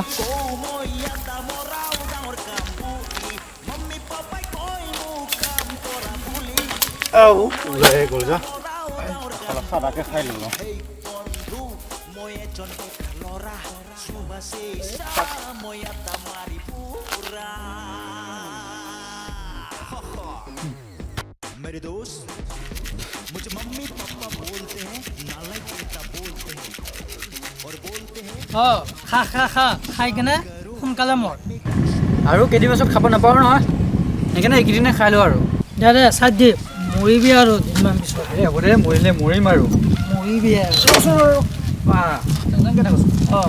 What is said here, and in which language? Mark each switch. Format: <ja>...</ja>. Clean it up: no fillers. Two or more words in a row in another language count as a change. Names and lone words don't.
<as>মই আড্ডা মৰাও ডাঙৰ কাম বুলি মম্মী পাপাই কয় মোক কাম কৰা বুলি ওলাই গ'ল যা চাদাকে খাই ল'লো বন্ধু মই এজন বেকাৰ ল'ৰা সুবাসে মই আড্ডা মাৰি ফুৰা</as> <hi>मेरे दोस्त मुझे मम्मी पापा बोलते हैं नालायक बेटा बोलते हैं और बोलते हैं</hi> <as>অঁ খা খা খা খাই কেনে সোনকালে মৰ আৰু কেইদিন পাছত খাব নাপাওঁ নহয় সেইকাৰণে এইকেইদিনে খাই লওঁ আৰু দে দে চাই দি মৰিবি আৰু ইমান পিছত এই হ'ব দে মৰিলে মৰিম আৰু মৰিবি আৰু অঁ</as>